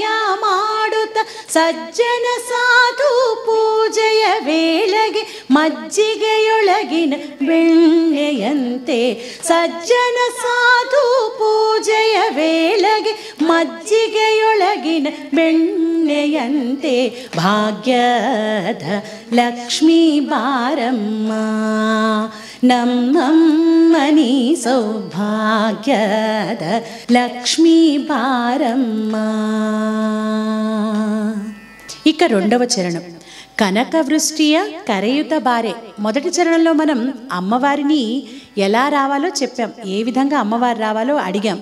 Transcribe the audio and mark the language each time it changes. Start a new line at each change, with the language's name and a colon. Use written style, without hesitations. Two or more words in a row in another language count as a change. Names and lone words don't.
Kannada: ಮಾಡುತ್ತ ಸಜ್ಜನ ಸಾಧು ಪೂಜೆಯ ವೇಳೆಗೆ ಮಜ್ಜಿಗೆಯೊಳಗಿನ ಬೆಣ್ಣೆಯಂತೆ ಸಜ್ಜನ ಸಾಧು ಪೂಜೆಯ ವೇಳೆಗೆ ಮಜ್ಜಿಗೆಯೊಳಗಿನ ಬೆಣ್ಣೆಯಂತೆ ಭಾಗ್ಯದ ಲಕ್ಷ್ಮೀ ಬಾರಮ್ಮ ನಮ್ಮಮ್ಮ ನೀ ಸೌಭಾಗ್ಯದ ಲಕ್ಷ್ಮೀ ಬಾರಮ್ಮ.
Telugu: ఇక రెండవ చరణం
Kannada: ಕನಕವೃಷ್ಟಿಯ ಕರೆಯುತ ಬಾರೇ.
Telugu: మొదటి చరణంలో మనం అమ్మవారిని ఎలా రావాలో చెప్పాం, ఏ విధంగా అమ్మవారు రావాలో అడిగాం.